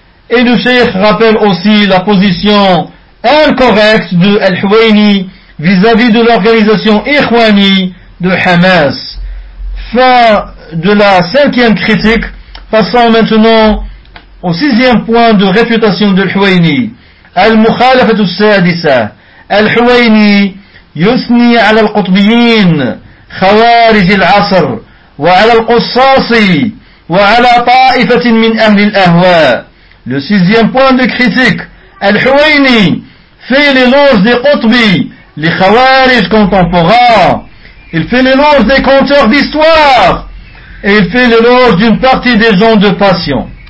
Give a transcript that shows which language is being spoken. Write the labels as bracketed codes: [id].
[fr] Et le Cheikh rappelle aussi la position incorrecte de Al-Huwaini vis-à-vis de l'organisation Ikhwani de Hamas. Fin de la cinquième critique, passons maintenant au sixième point de réfutation de Al-Huwaini. [ar] Al-Mukhalafat al-Sadisa. Al-Huwaini يثني على القطبيين خوارج العصر وعلى القصاص وعلى طائفة من أهل الأهواء. [fr] Le sixième point de critique, Al-Huwaini fait l'éloge des قطبي, les خوارج contemporains. Il fait l'éloge des conteurs d'histoire et il fait l'éloge d'une partie des gens de passion.